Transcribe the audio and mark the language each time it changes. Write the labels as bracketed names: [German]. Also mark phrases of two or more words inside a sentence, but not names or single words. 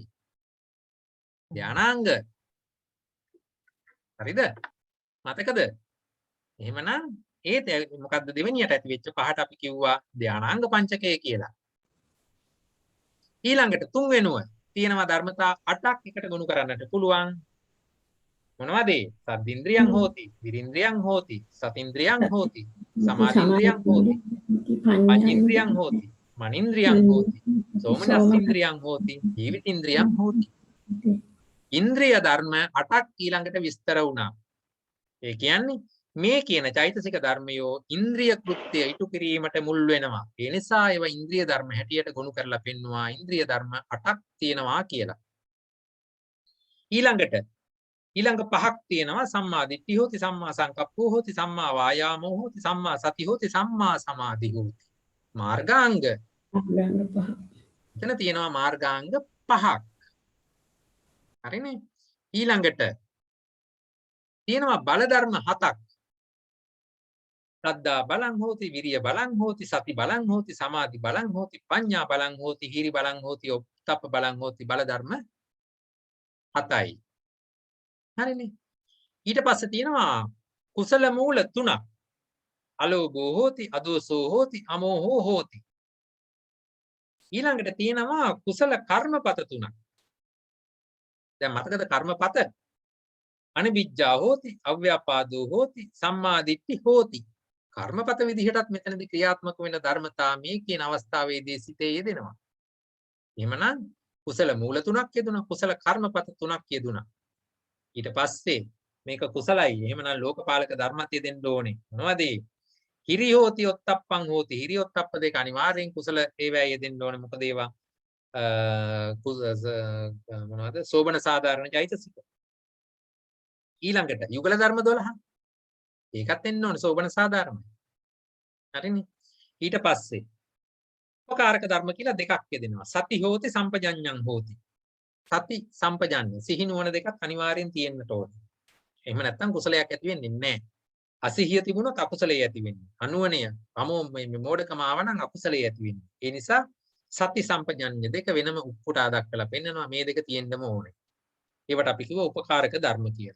[Sinhala] ධානාංග. හරිද? මතකද? එහෙමනම් මොකද්ද දෙවෙනියට ඇති වෙච්ච පහට අපි කිව්වා ධානාංග පංචකය කියලා. ඊළඟට තුන් වෙනුව තියෙනවා ධර්මතා 8ක් එකට ගොනු කරන්නට පුළුවන්. මොනවද ඒ? [Pali] සද්දින්ද්‍රියං හෝති, විරින්ද්‍රියං හෝති, සතින්ද්‍රියං හෝති, සමාධින්ද්‍රියං හෝති, පංචේන්ද්‍රියං හෝති, මනින්ද්‍රියං හෝති, සෝමනස්සින්ද්‍රියං හෝති, ජීවිතින්ද්‍රියං හෝති. [Sinhala] ඉන්ද්‍රිය ධර්ම 8ක් ඊළඟට විස්තර වුණා. ඒ කියන්නේ මේ කියන චෛතසික ධර්මයෝ ඉන්ද්‍රිය කෘත්‍ය ඉටු කිරීමට මුල් වෙනවා. ඒ නිසා ඒවා ඉන්ද්‍රිය ධර්ම හැටියට ගොනු කරලා පෙන්නවා ඉන්ද්‍රිය ධර්ම 8ක් තියෙනවා කියලා. ඊළඟ පහක් තියෙනවා [Pali] සම්මා දිට්ඨි හෝති, සම්මා සංකප්පෝ හෝති, සම්මා වායාමෝ හෝති, සම්මා සති හෝති, සම්මා සමාධි හෝති. [Sinhala] මාර්ගාංග. එතන තියෙනවා මාර්ගාංග 5ක්. හරිනේ? ඊළඟට තියෙනවා බල ධර්ම 7ක්. [Pali] සද්දා බලං හෝති, විරිය බලං හෝති, සති බලං හෝති, සමාධි බලං හෝති, පඤ්ඤා බලං හෝති, හිරි බලං හෝති, ඔත්තප්ප බලං හෝති. [Sinhala] බල ධර්ම 7යි. හරිනේ? ඊට පස්සේ තියෙනවා කුසල මූල 3ක්. [Pali] අලෝභෝ හෝති, අදෝසෝ හෝති, අමෝහෝ හෝති. [Sinhala] ඊළඟට තියෙනවා කුසල කර්මපත 3ක්. දැන් මතකද කර්මපත? [Pali] අනිවිජ්ජා හෝති, අව්‍යාපාදෝ හෝති, සම්මා දිට්ඨි හෝති. [Sinhala] කර්මපත විදිහටත් මෙතනදී ක්‍රියාත්මක වෙන ධර්මතා මේ කියන අවස්ථාවේදී සිතේ යෙදෙනවා. එහෙමනම් කුසල මූල 3ක් යෙදුණා, කුසල කර්මපත 3ක් යෙදුණා. ඊට පස්සේ මේක කුසලයි. එහෙමනම් ලෝකපාලක ධර්මත් යෙදෙන්න ඕනේ. [Pali] මොනවද? හිරි හෝති, ඔත්තප්පං හෝති. [Sinhala] හිරි ඔත්තප්ප දෙක අනිවාර්යෙන් කුසල ඒවැය යෙදෙන්න ඕනේ. මොකද ඒවා මොනවද? සෝබන සාධාරණ චෛතසික. ඊළඟට යුගල ධර්ම 12. ඒකත් එන්න ඕනේ සෝබන සාධාරණයි. හරිනේ? ඊට පස්සේ උපකාරක ධර්ම කියලා දෙකක් යෙදෙනවා. [Pali] සති හෝති, සම්පජඤ්ඤං හෝති. [Sinhala] සති සම්පජඤ්ඤ සිහි නුවණ දෙකක් අනිවාර්යෙන් තියෙන්නට ඕනේ. එහෙම නැත්නම් කුසලයක් ඇති වෙන්නේ නැහැ. අසිහිය තිබුණොත් අකුසලයේ ඇති වෙන්නේ. අනුවණය මේ මෝඩකම ආවනම් අකුසලයේ ඇති වෙන්නේ. ඒ නිසා සති සම්පජඤ්ඤ දෙක වෙනම උපුටා දක්වලා පෙන්නනවා. මේ දෙක තියෙන්නම ඕනේ. ඒවට අපි කිව්ව උපකාරක ධර්ම කියලා.